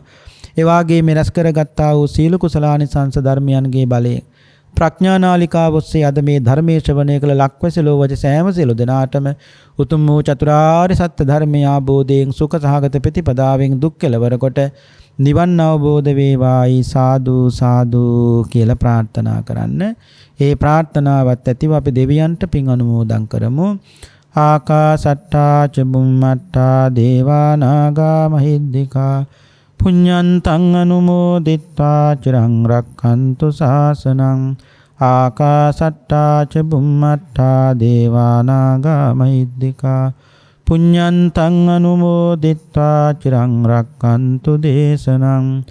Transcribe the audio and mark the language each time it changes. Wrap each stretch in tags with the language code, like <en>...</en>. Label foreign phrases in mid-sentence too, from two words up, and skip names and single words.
<si>ඒ වාගේ මෙරස් කරගත්තා වූ සීල කුසලානිසංස ධර්මයන්ගේ බලයෙන් ප්‍රඥා නාලිකාව ඔස්සේ අද මේ ධර්මයේ ශ්‍රවණය කළ ලක්වැසි ලෝවැසි සෑම සියලු දෙනාටම උතුම් වූ චතුරාර්ය සත්‍ය ධර්මය ආબોධයෙන් සුඛ සහගත ප්‍රතිපදාවෙන් දුක් කෙලවර කොට නිවන් අවබෝධ වේවායි සාදු සාදු කියලා ප්‍රාර්ථනා කරන්න. ඒ ප්‍රාර්ථනාවත් ඇතිව අපි දෙවියන්ට පින් අනුමෝදන් කරමු.</si> <pi>ආකාසට්ටා ච බුම්මට්ටා දේවා නාග මහිද්దికා පුඤ්ඤන්තං අනුමෝදිත්වා චිරං රක්ඛන්තු ශාසනං. ආකාසට්ටා ච බුම්මට්ටා දේවා නාග මහිද්దికා පුඤ්ඤන්තං අනුමෝදිත්වා චිරං රක්ඛන්තු දේශනං.</pi>